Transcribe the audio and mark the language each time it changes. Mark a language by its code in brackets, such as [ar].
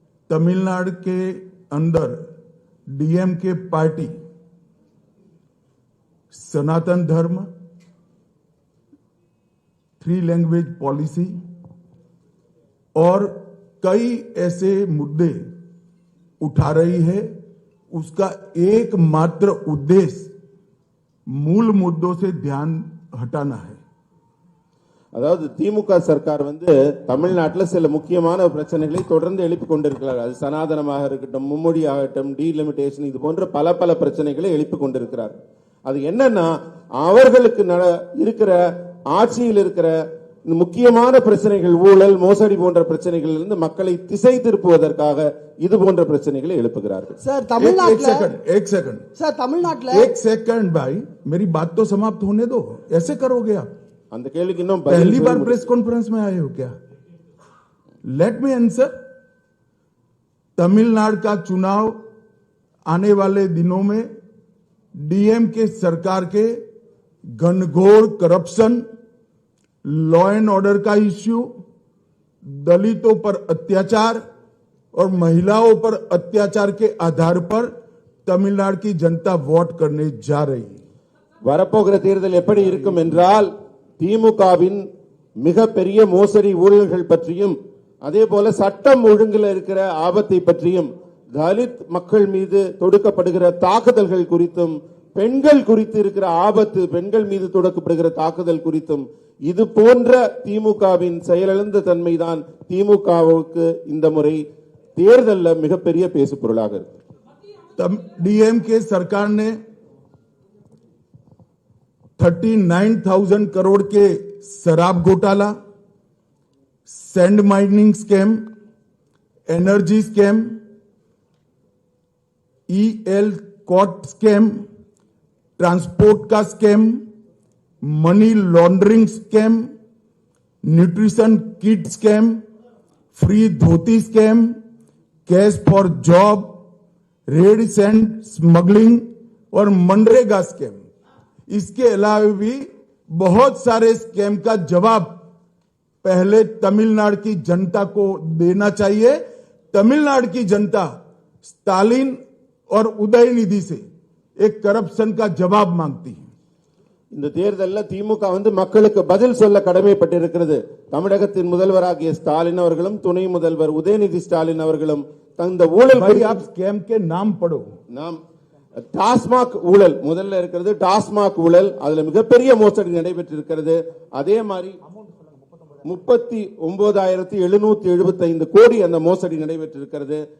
[hi] तमिलनाडु के अंदर DMK party सनातन धर्म, 3 लैंग्वेज पॉलिसी और कई ऐसे मुद्दे उठा रही है। उसका एकमात्र उद्देश्य मूल मुद्दों से ध्यान हटाना है। [ta] அதாவது திமுக சர்க்கார் வந்து தமிழ்நாட்டில் சில முக்கியமான பிரச்சனைகளை தொடர்ந்து எழுப்பிக் கொண்டிருக்கிறார். அது சனாதனமாக இருக்கட்டும், மும்மொழி ஆகட்டும், டீலிமிட்டேஷன், இது போன்ற பல பிரச்சனைகளை எழுப்பிக் கொண்டிருக்கிறார். அது என்னன்னா, அவர்களுக்கு இருக்கிற ஆட்சியில் இருக்கிற முக்கியமான பிரச்சனைகள், ஊழல், மோசடி போன்ற பிரச்சனைகளில் இருந்து மக்களை திசை திருப்புவதற்காக இது போன்ற பிரச்சனைகளை எழுப்புகிறார்கள். சார், தமிழ்நாட்டில் [hi] एक सेकंड भाई, मेरी बात तो समाप्त होने दो। ऐसे करोगे आप? [ta] அந்த கேள்விக்கு இன்னும் [hi] पहली बार प्रेस कॉन्फ्रेंस में आए हो क्या? [en] Let me answer. [hi] तमिलनाडु का चुनाव आने वाले दिनों में डीएमके सरकार के घनघोर करप्शन, लॉ एंड ऑर्डर का इश्यू, दलितों पर अत्याचार और महिलाओं पर अत्याचार के आधार पर तमिलनाडु की जनता वोट करने जा रही है। [ta] வரப்போகிற தேர்தல் எப்படி இருக்கும் என்றால், திமுகவின் மிகப்பெரிய மோசடி ஊழல்கள் பற்றியும், அதே போல சட்டம் ஒழுங்கில் இருக்கிற ஆபத்தை பற்றியும், தலித் மக்கள் மீது தொடுக்கப்படுகிற தாக்குதல்கள் குறித்தும், பெண்கள் குறித்து இருக்கிற ஆபத்து, பெண்கள் மீது தொடுக்கப்படுகிற தாக்குதல் குறித்தும், இது போன்ற திமுகவின் செயலிழந்த தன்மைதான் திமுகவுக்கு இந்த முறை தேர்தல்ல மிகப்பெரிய பேசு பொருளாக இருக்கு. [hi] तब डीएमके सरकार ने 39,000 करोड़ के शराब घोटाला, sand mining scam, energy scam, EL cot scam, transport का scam, money laundering scam, nutrition kit scam, free dhoti scam, cash for job, red sand smuggling और मनरेगा स्कैम. इसके अलावा भी बहुत सारे स्कैम का जवाब पहले तमिलनाडु की जनता को देना चाहिए. तमिलनाडु की जनता स्टालिन और उदयनिधि से एक करप्शन का जवाब मांगती है. [ta] இந்த தேர்தல்ல திமுக வந்து மக்களுக்கு பதில் சொல்ல கடமைப்பட்டிருக்கிறது. தமிழகத்தின் முதல்வராகிய ஸ்டாலின் அவர்களும் துணை முதல்வர் உதயநிதி ஸ்டாலின் அவர்களும் தந்த ஊழல் [hi] भाई आप स्कैम के नाम पढ़ो. [ta] நாம் டாஸ்மாக் ஊழல் முதல்ல இருக்கிறது. டாஸ்மாக் ஊழல் அதுல மிகப்பெரிய மோசடி நடைபெற்றிருக்கிறது. அதே மாதிரி 39,775 கோடி அந்த மோசடி நடைபெற்றிருக்கிறது.